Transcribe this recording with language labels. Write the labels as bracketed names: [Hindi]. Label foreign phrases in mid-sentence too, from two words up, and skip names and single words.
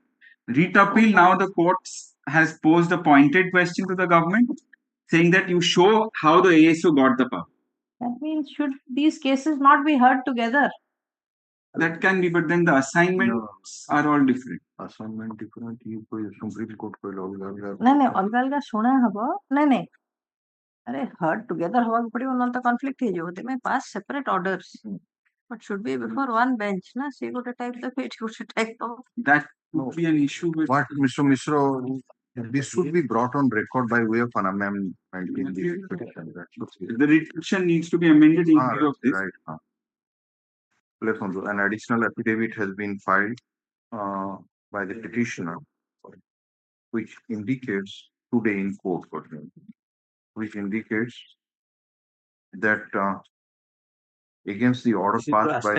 [English] Writ appeal, now the courts has posed a pointed question to the government, saying that you show how the ASO got the power. That means should these cases not be heard together? That can be, but then the assignments are all different. Assignment different, you Supreme Court [Odia] ନାଇଁ ନାଇଁ ଅଲଗା ଅଲଗା ଶୁଣା ହବ ନାଇଁ ନାଇଁ ଆରେ [English] heard together [Odia] ହବାକୁ ପଡିବ ନହେଲେ ତ conflict ହେଇଯିବ [English] they may pass separate orders but should be before one bench [Odia] ନା ସେ ଗୋଟେ type ଦେବେ ଏଠି ଗୋଟେ type ଦବ. [English] That would be an issue with What, Mr. Mishra, this should be brought on record by way of an amendment in the petition. the petition needs to be amended in view of this. Right. An additional affidavit has been filed by the petitioner, which indicates today in court, for example, which indicates that against the order passed by